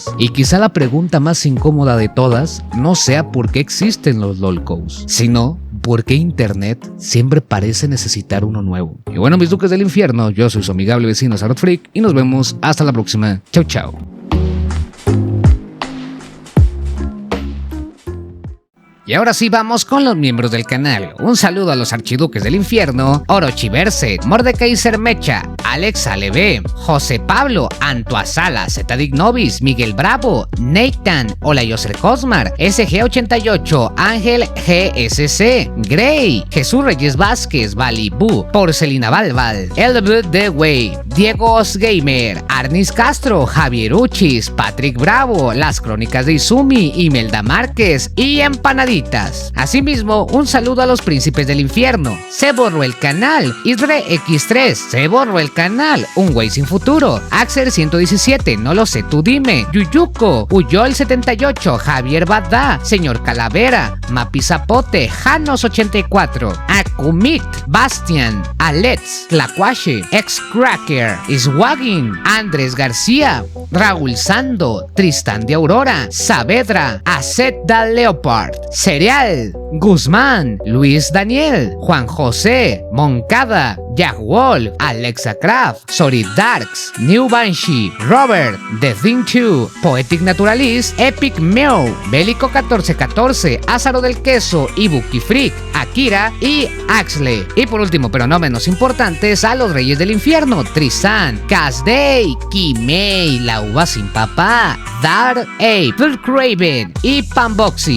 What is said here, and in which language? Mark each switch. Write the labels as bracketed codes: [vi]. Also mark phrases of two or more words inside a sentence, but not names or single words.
[es] Y quizá la pregunta más incómoda de todas no sea por qué existen los lolcows, sino por qué internet siempre parece necesitar uno nuevo. Y bueno, mis duques del infierno, yo soy su amigable vecino Sarot Freak y nos vemos hasta la próxima. Chau chau. Y ahora sí vamos con los miembros del canal. Un saludo a los archiduques del infierno: Orochi Berset, Mordecai Sermecha, Alex Aleve, José Pablo, Antoasala, Zetadignovis, Miguel Bravo, Nathan, Olayoser Cosmar, SG88, Ángel GSC, Grey, Jesús Reyes Vázquez, Balibú, Porcelina Balbal, Elbert The Way, Diego Osgamer, Arnis Castro, Javier Uchis, Patrick Bravo, Las Crónicas de Izumi, Imelda Márquez y Empanadita. Asimismo, un saludo a los príncipes del infierno: se borró el canal, Isre X3, se borró el canal, Un Güey Sin Futuro, Axel 117, no lo sé, tú dime, Yuyuko, Uyol 78, Javier Badá, Señor Calavera, Mapi Zapote, Janos 84, Akumit, Bastian, Alex, Tlacuache, Ex-Cracker, Iswagin, Andrés García, Raúl Sando, Tristán de Aurora, Saavedra, Aset da Leopard, Cereal, Guzmán, Luis Daniel, Juan José, Moncada, Jack Wall, Alexa Craft, Sorit Darks, New Banshee, Robert, The Thing 2, Poetic Naturalist, Epic Meow, Bélico 1414, Ázaro del Queso, Ibuki Freak, Akira y Axley. Y por último, pero no menos importantes, a los Reyes del Infierno: Tristan, Casday, Kimei, La Uva Sin Papá, Dark Ape, Full Craven y Panboxy.